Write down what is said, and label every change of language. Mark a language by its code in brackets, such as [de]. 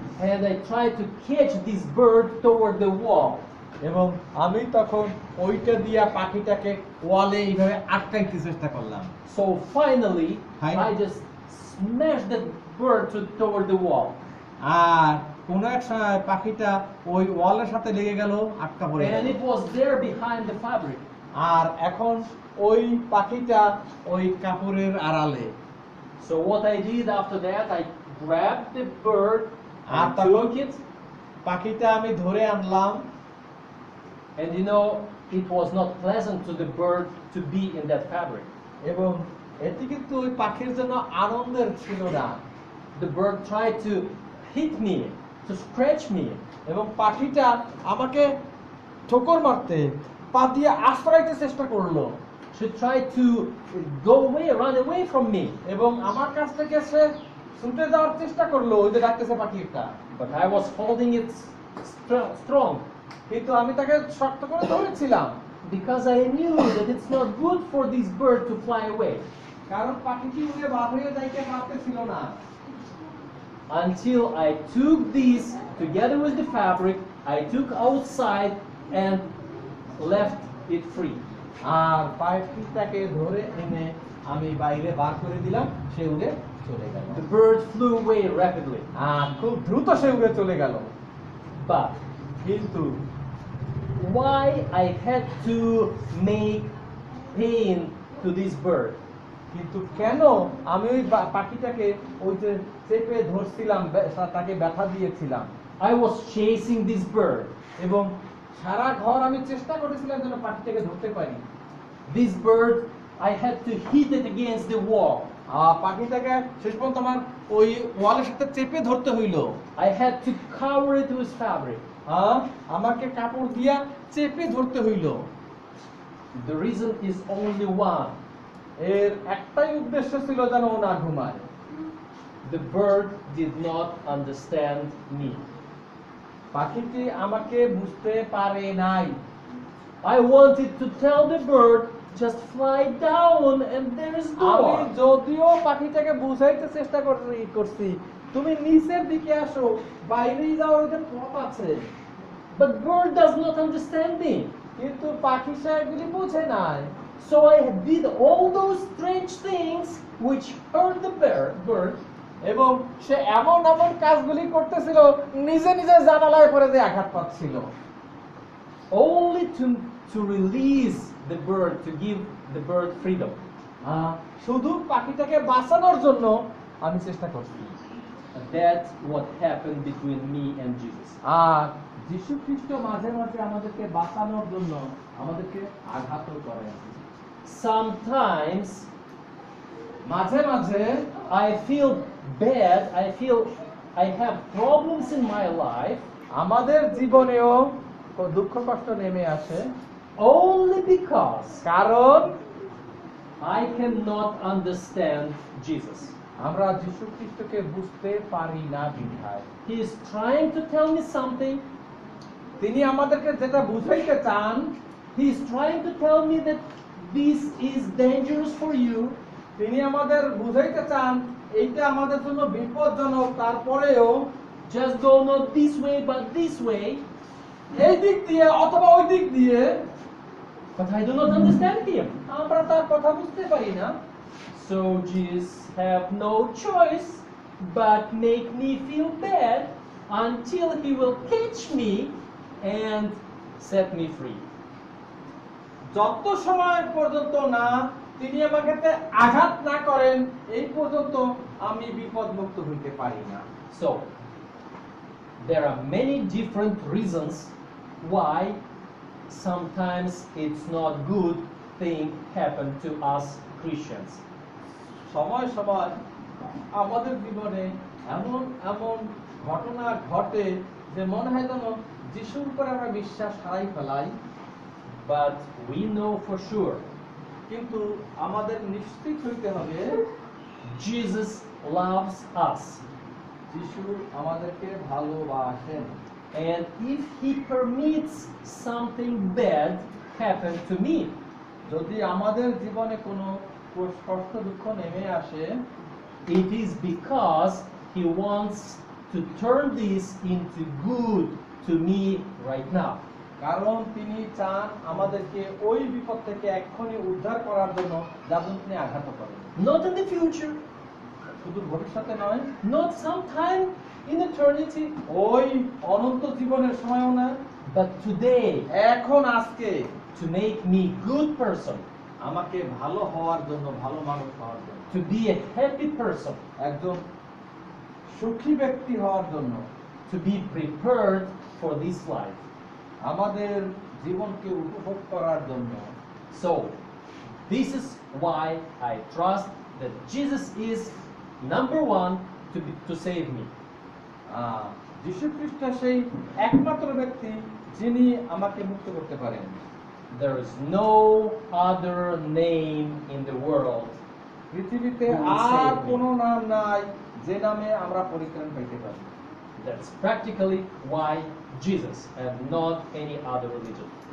[en] And I tried to catch this bird toward the wall. [bn] এবং আমি তখন ওইটা দিয়া পাখিটাকে ওয়ালে এইভাবে আটকাইতে চেষ্টা করলাম। [en] So finally, Hi. I just smashed the bird toward the wall. [bn] আর কোন এক সময় পাখিটা ওই ওয়ালের সাথে লেগে গেল, আটকা পড়ে গেল। [en] And it was there behind the fabric. [bn] আর এখন ওই পাখিটা ওই কাপড়ের আড়ালে। [en] So what I did after that, I grabbed the bird [bn] আর [en] and [bn] তখন [en] took it. [bn] পাখিটা আমি ধরে আনলাম। [en] And you know, it was not pleasant to the bird to be in that fabric. [bn] এবং এটি কিন্তু ওই পাখির জন্য আনন্দের ছিল না। [en] The bird tried to hit me, to scratch me. [bn] এবং পাখিটা আমাকে ঠোকর মারতে, পা দিয়ে আশ্রয়তে চেষ্টা করলো। [en] She tried to go away, run away from me. [bn] এবং আমার কাছ থেকে সে ছুটে যাওয়ার চেষ্টা করলো, ওই যে ডাকতেছে পাখিটা। [en] But I was holding it strong. [bn] কিন্তু আমি তাকে শক্ত করে ধরেছিলাম। [en] Because I knew that it's not good for this bird to fly away. [bn] কারণ পাখিটি উড়ে বার হয়ে যাইতে পারতেছিল না। [en] Until I took this together with the fabric, I took outside and left it free. [bn] আর পাখিটাকে ধরে এনে আমি বাইরে বার করে দিলাম, সে উড়ে চলে গেল। [en] The bird flew away rapidly. [bn] আর খুব দ্রুত সে উড়ে চলে গেল। [en] But [bn] কিন্তু [en] why I had to make pain to this bird? [bn] কিন্তু কেন আমি ওই পাখিটাকে ওই যে চেপে ধরছিলাম, তাকে ব্যথা দিয়েছিলাম। [en] I was chasing this bird. [bn] এবং সারা ঘর আমি চেষ্টা করেছিলাম যেন পাখিটাকে ধরতে পারি। [en] This bird, I had to hit it against the wall. [bn] পাখিটাকে শেষ পর্যন্ত আমার ওই ওয়ালের সাথে চেপে ধরতে হইল। [en] I had to cover it with fabric. [bn] আমাকে কাপড় দিয়া চেপে ধরতে হইল। [en] The reason is only one. [bn] এর একটাই উদ্দেশ্য ছিল যেন ও না ঘুমায়। [en] The bird did not understand me. [bn] পাখিটি আমাকে বুঝতে পারে নাই। [en] I wanted to tell the bird, just fly down and there is [bn] আমি [en] door. [bn] যদিও পাখিটাকে বুঝাইতে চেষ্টা করছি, তুমি নিচের দিকে আসো, বাইরেই যাওয়ার ওদের পথ আছে। [en] But bird does not understand me. [bn] কিন্তু পাখি সে এগুলি বোঝে নাই। [en] So I did all those strange things which hurt the bird. [bn] এবং সে এমন এমন কাজগুলি করতেছিল, নিজে নিজে জানালায় পড়ে দিয়ে আঘাত পাচ্ছিল। [en] Only to release the bird, to give the bird freedom. [bn] শুধু পাখিটাকে বাঁচানোর জন্য আমি চেষ্টা করছি। [en] And that's what happened between me and Jesus. [bn] আর যীশু খ্রিস্ট মাঝে মাঝে আমাদেরকে বাঁচানোর জন্য আমাদেরকে আঘাতও করেন। [en] Sometimes [bn] মাঝে মাঝে [en] I feel bad, I have problems in my life [bn] আমাদের জীবনেও দুঃখ কষ্ট নেমে আসে, [en] only because [bn] কারণ [en] I cannot understand Jesus. [bn] আমরা যীশু খ্রিস্টকে বুঝতে পারি না বিধায়। [en] He is trying to tell me something. [bn] তিনি আমাদেরকে যেটা বুঝাইতে চান, [en] He is trying to tell me that this is dangerous for you. [bn] তিনি আমাদের বুঝাইতে চান এইটা আমাদের জন্য বিপজ্জনক, তারপরেও [en] Just go not this way but this way. [bn] এই দিক দিয়ে অথবা ওই দিক দিয়ে, [en] But I do not understand him. [bn] আমরা তার কথা বুঝতে পারি না। [en] So Jesus have no choice but make me feel bad until he will catch me and set me free. [bn] যত সময় পর্যন্ত না তিনি আমাকে আঘাত না করেন, এই পর্যন্ত আমি বিপদমুক্ত হইতে পারি না। [en] So there are many different reasons why sometimes it's not good thing happen to us Christians. [bn] সময় সময় আমাদের জীবনে এমন এমন ঘটনা ঘটে যে মনে হয় যেন যিশুর উপরে আমরা বিশ্বাস হারাই ফেলাই, [en] But we know for sure [bn] কিন্তু আমাদের নিশ্চিত হইতে হবে [en] Jesus loves us. [bn] যিশু আমাদেরকে ভালোবাসেন। [en] And if he permits something bad happen to me, [bn] যদি আমাদের জীবনে কোনো কষ্ট দুঃখ নেমে আসে, [en] it is because he wants to turn this into good to me right now. [bn] কারণ তিনি চান আমাদেরকে ওই বিপদ থেকে এক্ষুনি উদ্ধার করার জন্য যাতে তিনি আঘাত করেন। [en] Not in the future, [bn] শুধু ভবিষ্যতে নয়, [en] not sometime in eternity, [bn] ওই অনন্ত জীবনের সময়ও না, [en] but today, [bn] এখন আজকে [en] to make me good person, [bn] আমাকে ভালো হওয়ার জন্য, ভালো মানুষ হওয়ার জন্য, [en] to be a happy person, [bn] একজন সুখী ব্যক্তি হওয়ার জন্য, [en] to be prepared for this life. [bn] আমাদের জীবনকে উপভোগ করার জন্য। [en] So, this is why I trust that Jesus is number one to save me. [bn] যীশু খ্রিস্ট সেই একমাত্র ব্যক্তি যিনি আমাকে মুক্ত করতে পারেন। [en] There is no other name in the world. [bn] পৃথিবীতে [en] Who will [bn] আর [en] save me? [bn] কোনো নাম নাই যে নামে আমরা পরিত্রাণ পাইতে পারি। [en] That's practically why Jesus and not any other religion.